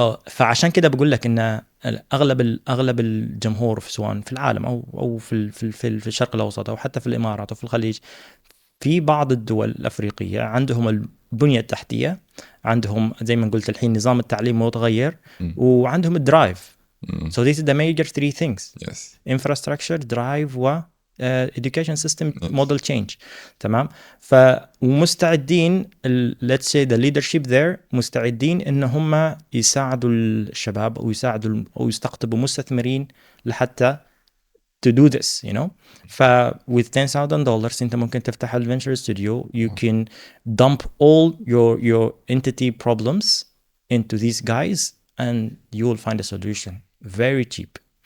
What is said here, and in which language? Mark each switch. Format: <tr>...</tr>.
<ar>فعشان كده بقول لك ان اغلب الجمهور سواء في العالم او في الشرق الاوسط او حتى في الامارات او في الخليج، في بعض الدول الافريقيه عندهم البنيه التحتيه، عندهم زي ما قلت الحين نظام التعليم متغير وعندهم الدرايف.</ar> <en>so these are the major three things. yes. infrastructure, drive</en> <ar>و</ar> <en>education system model change.</en> <ar>تمام. فمستعدين</ar> <en>let's say the leadership there</en> <ar>مستعدين ان هم يساعدوا الشباب او يساعدوا او يستقطبوا مستثمرين لحتى</ar> <en>to do this, you know. with $10,000</en> <ar>انت ممكن تفتح الفنتشر ستوديو.</ar> <en>you can dump all your entity problems into these guys and you will find a solution very cheap.</en>